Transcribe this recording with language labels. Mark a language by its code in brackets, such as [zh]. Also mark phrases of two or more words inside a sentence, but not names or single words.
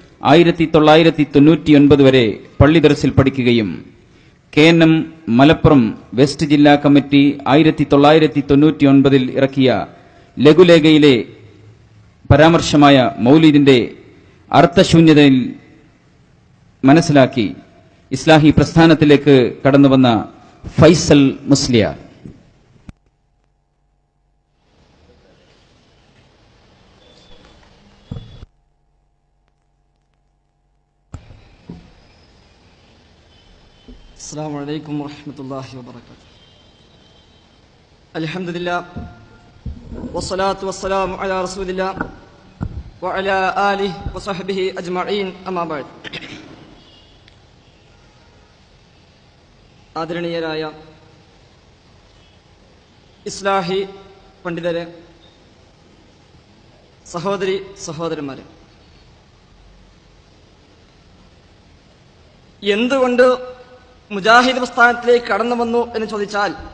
[ml] 1999 വരെ പള്ളി ദർസിൽ പഠിക്കുകയും KNM മലപ്പുറം വെസ്റ്റ് ജില്ലാ കമ്മിറ്റി 1999 ഇറക്കിയ ലഘുലേഖയിലെ പരാമർശമായ മൗലിദിന്റെ അർത്ഥശൂന്യതയിൽ മനസ്സിലാക്കി ഇസ്ലാഹി പ്രസ്ഥാനത്തിലേക്ക് കടന്നുവന്ന ഫൈസൽ മുസ്ലിയാർ. [ar] السلام عليكم ورحمة الله وبركاته. الحمد لله والصلاة والسلام على رسول الله وعلى آله وصحبه أجمعين أما بعد. [ml] ആദരണീയരായ ഇസ്ലാഹി പണ്ഡിതരെ, സഹോദരി സഹോദരന്മാരെ, എന്തുകൊണ്ട് മുജാഹിദ് പ്രസ്ഥാനത്തിലേക്ക് കടന്നു വന്നു എന്ന് ചോദിച്ചാൽ